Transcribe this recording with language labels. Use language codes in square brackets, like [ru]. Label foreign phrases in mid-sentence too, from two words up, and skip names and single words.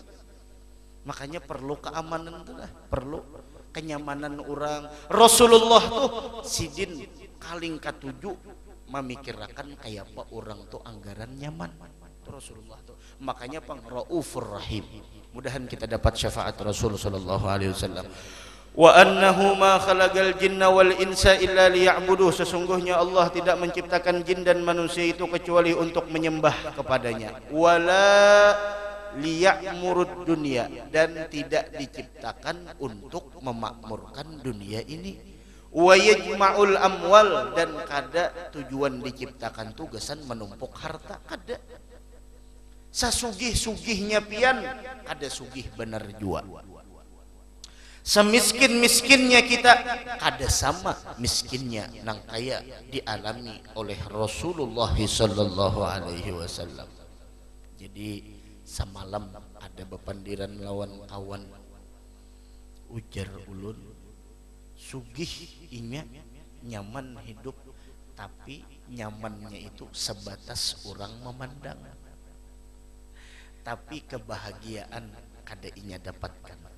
[bjn] Makanya perlu keamanan tuh lah, perlu kenyamanan orang. Rasulullah tuh sidin kaling katuju memikirkan kayak apa orang tuh anggaran nyaman tuh Rasulullah tuh. Makanya pang [ar] رؤوف رحيم. [id] Mudahan kita dapat syafaat Rasul [ar] صلى الله عليه وسلم. وأنه ما خلق الجن والإنس إلا ليعبده. [id] Sesungguhnya Allah tidak menciptakan jin dan manusia itu kecuali untuk menyembah kepadanya. [ar] ولا ليعمر الدنيا, [id] dan tidak diciptakan untuk memakmurkan dunia ini. [ar] ويجمع الأموال, [bjn] dan kada tujuan diciptakan tugasan menumpuk harta, kada. Sasugih-sugihnya pian kada sugih bener jua. Semiskin-miskinnya kita kada sama miskinnya nang kaya dialami oleh Rasulullah [ar] صلى الله عليه وسلم. [bjn] Jadi semalam ada bepandiran lawan kawan, ujar ulun sugih inya nyaman hidup, tapi nyamannya itu sebatas orang memandang, tapi kebahagiaan kada inya dapatkan.